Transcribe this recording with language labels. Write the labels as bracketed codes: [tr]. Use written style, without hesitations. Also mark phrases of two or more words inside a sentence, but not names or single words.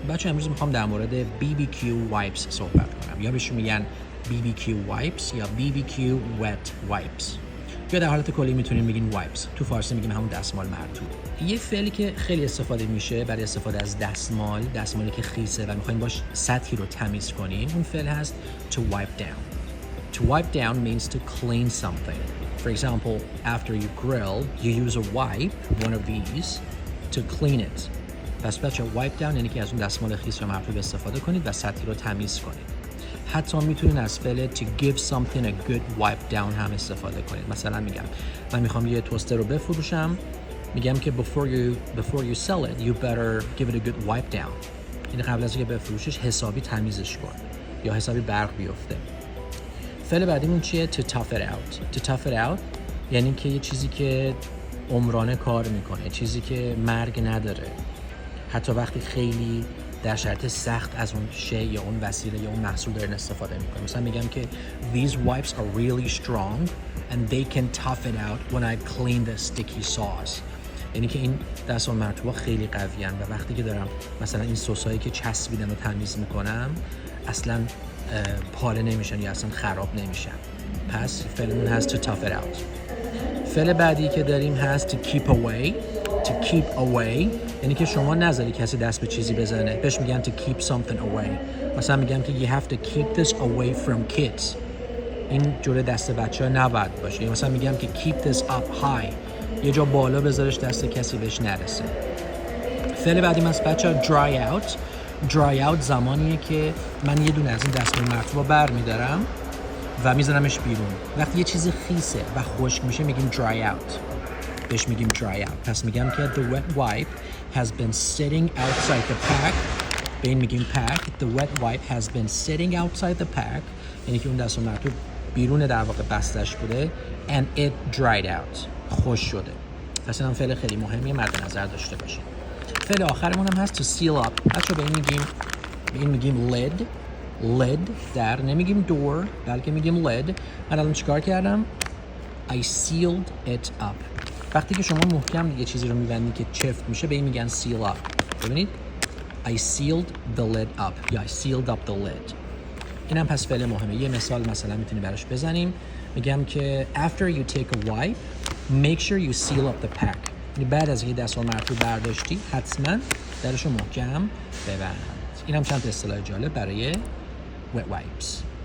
[fa] بچه امروز میخوام در مورد [en] BBQ wipes [fa] صحبت کنم، یا بهشون میگن [en] BBQ wipes [fa] یا [en] BBQ wet wipes، [fa] یا در حالت کلی میتونیم بگین wipes. تو فارسی میگیم همون دستمال مرطوب. یه فعلی که خیلی استفاده میشه برای استفاده از دستمالی که خیسه و میخوایم باش سطحی رو تمیز کنیم، اون فعل هست [en] to wipe down. To wipe down means to clean something. For example, after you grill, you use a wipe, one of these, to clean it. [fa] پس بچه [en] wipe down [fa] یعنی که از اون دستمال خیس یا مرطوب استفاده کنید و سطحی رو تمیز کنید. حتی میتونین از فعل [en] to give something a good wipe down [fa] هم استفاده کنید. مثلا میگم من میخوام یه توستر رو بفروشم، میگم که [en] before you sell it, you better give it a good wipe down. [fa] یعنی قبل از اینکه بفروشیش حسابی تمیزش کن یا حسابی برق بیفته. فعل بعدیمون چیه؟ [en] to tough it out. To tough it out [fa] یعنی که یه چیزی که عمرانه کار میکنه، چیزی که مرگ نداره، حتی وقتی خیلی در شرایط سخت از اون شی یا اون وسیله یا اون محصول دارین استفاده میکنه. مثلا میگم که [en] these wipes are really strong and they can tough it out when I clean the sticky sauce. [fa] یعنی که این دستمال مرطوبا خیلی قویان و وقتی که دارم مثلا این سسایی که چسبیدن رو تمیز میکنم اصلا پاره نمیشن یا اصلا خراب نمیشن. پس فعلمون هست [en] to tough it out. [fa] فعل بعدی که داریم هست [en] to keep away. To keep away [fa] یعنی که شما نذاری کسی دست به چیزی بزنه. بهش میگن [en] to keep something away. [fa] مثلا میگم که [en] you have to keep this away from kids. [fa] این جلوی دست بچه‌ها نباید باشه. [en] یا [fa] مثلا میگم که [en] keep this up high. [fa] یه جا بالا بذارش دست کسی بهش نرسه. فعل بعدی هست بچه‌ها [en] dry out. dry out [fa] زمانیه که من یه دونه از این دستمال مرطوبا برمی‌دارم و میذارمش بیرون. وقتی یه چیز خیسه و خشک میشه میگیم [en] dry out. [fa] بهش میگیم [en] dry out. [fa] پس میگم که [en] the wet wipe has been sitting outside the pack. [fa] به این میگیم pack. [en] The wet wipe has been sitting outside the pack. [fa] یعنی که اون دستمال مرطوب بیرون در واقع بستش بوده [en] and it dried out. [fa] خوش شده. پس این هم فعل خیلی مهمیه، مد نظر داشته باشید. فعل آخرمون هم هست [en] to seal up. [fa] بچه به این میگیم lid در، نمیگیم door بلکه میگیم lid. من الان چیکار کردم؟ [en] I sealed it up. [fa] وقتی که شما محکم یه چیزی رو میبندید که چفت میشه به این میگن [en] seal up. ببینید I sealed the lid up یا I sealed up the lid. [fa] این هم پس فعل مهمه. یه مثال مثلا میتونی براش بزنیم. میگم که [en] after you take a wipe make sure you seal up the pack. [fa] یعنی بعد از اینکه دستمال مرطوب برداشتی حتما درشو محکم ببند. این هم چند تا اصطلاح جالب برای [en] wet wipes.